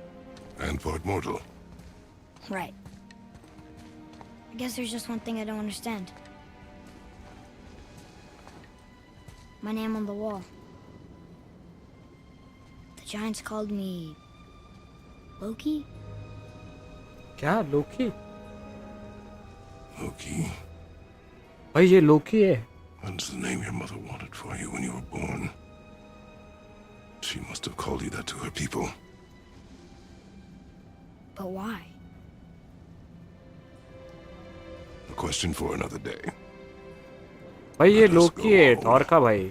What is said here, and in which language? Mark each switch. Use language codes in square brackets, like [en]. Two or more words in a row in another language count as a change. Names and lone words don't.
[en] And part mortal. Right. I guess there's just one thing I don't understand. My name on the wall. The Giants called me... Loki? [hi] क्या लोकी? [en] Loki. [hi] भाई ये लोकी है। [en] That's the name your mother wanted for you when you were born. She must have called you that to her people. But why? A question for another day. [hi] भाई ये लोकी है, थॉर का भाई।